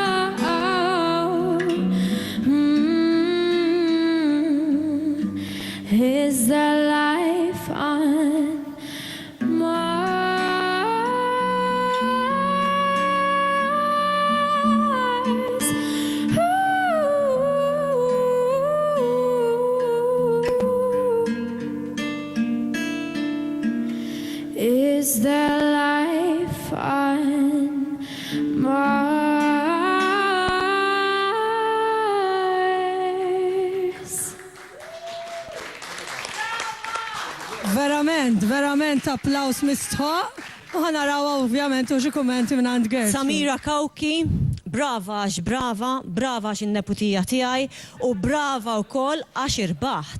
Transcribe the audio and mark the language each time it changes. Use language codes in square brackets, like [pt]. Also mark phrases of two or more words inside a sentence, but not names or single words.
[en] Is there life on Mars? Ooh. Is there life on Mars? [mt] Verament applaus mistħoq. U ħanaraw ovvjament u xi kummenti minn għand Gert. Samira Kawki, brava għax in-neputija tiegħi u brava wkoll għax irbaħt.